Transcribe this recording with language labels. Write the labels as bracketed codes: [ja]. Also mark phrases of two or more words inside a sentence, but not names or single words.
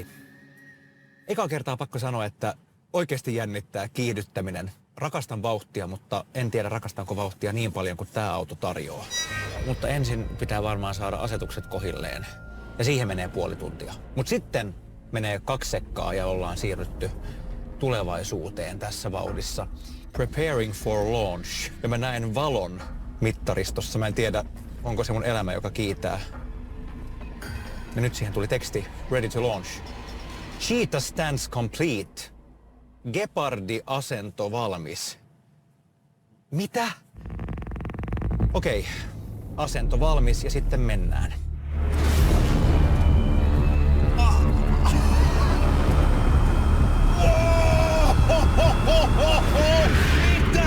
[fi] Eka kertaa pakko sanoa, että oikeasti jännittää kiihdyttäminen. Rakastan vauhtia, mutta en tiedä rakastanko vauhtia niin paljon kuin tämä auto tarjoaa. Mutta ensin pitää varmaan saada asetukset kohilleen. Ja siihen menee puoli tuntia. Mutta sitten menee 2 sekkaa ja ollaan siirrytty tulevaisuuteen tässä vauhdissa. [en] Preparing for launch. [fi] Ja mä näen valon mittaristossa. Mä en tiedä, onko se mun elämä, joka kiitää. Ja nyt siihen tuli teksti. [en] Ready to launch. Cheetah stance complete. [fi] Gepardi-asento valmis. Mitä? Okei. Asento valmis ja sitten mennään. Mitä?